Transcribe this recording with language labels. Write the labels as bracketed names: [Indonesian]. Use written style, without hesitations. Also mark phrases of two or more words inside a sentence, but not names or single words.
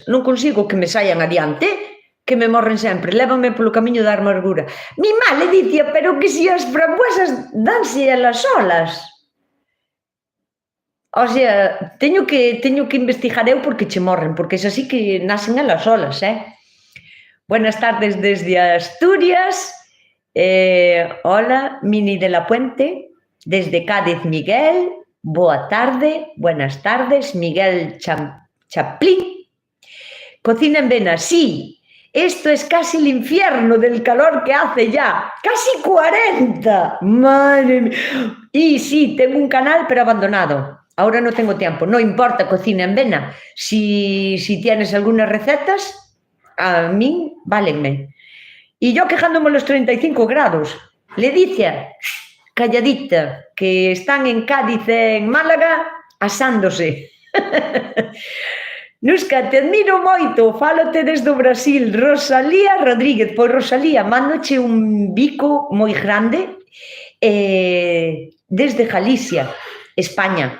[Galician] Non consigo que me saian adiante, que me morren sempre. Lévame polo camiño da amargura. Mi má, Ledicia, pero que si as frambuesas danse elas solas. O sea, teño que investigar eu porque che morren, porque é así que nacen elas solas, [Spanish] Buenas tardes desde Asturias. Hola, Mini de la Puente. Desde Cádiz, Miguel. [Galician] Boa tarde, [Spanish] buenas tardes, Miguel Chaplín. Cocina en Vena, sí. Esto es casi el infierno del calor que hace ya. ¡Casi 40! ¡Madre mía! Y sí, tengo un canal, pero abandonado. Ahora no tengo tiempo. No importa, cocina en vena. Si tienes algunas recetas, a mí, válenme. Y yo quejándome los 35 grados. [Galician] Ledicia, calladita, que están en Cádiz e en Málaga asándose. Nusca, te admiro moito, fálote desde o Brasil. Rosalía Rodríguez. Pois Rosalía, mándoche un bico moi grande desde Galicia, España.